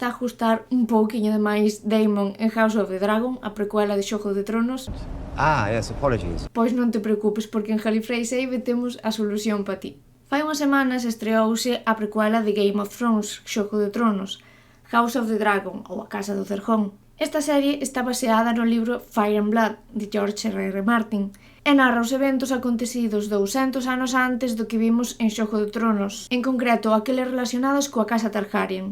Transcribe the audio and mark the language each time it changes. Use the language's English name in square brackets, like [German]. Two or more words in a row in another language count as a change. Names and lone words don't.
[Galician] está a gustar un pouquiño de máis Daemon en House of the Dragon, a precuela de Xogo de Tronos? [English] Yes, apologies. [Galician] Pois non te preocupes porque en Gallifrey Save temos a solución para ti. Fai unhas semanas estreouse a precuela de Game of Thrones, Xogo de Tronos, House of the Dragon ou A Casa do Cerjón. Esta serie está baseada no libro Fire and Blood de George R.R. Martin e narra os eventos acontecidos 200 anos antes do que vimos en Xogo de Tronos, en concreto aqueles relacionados coa Casa Targaryen.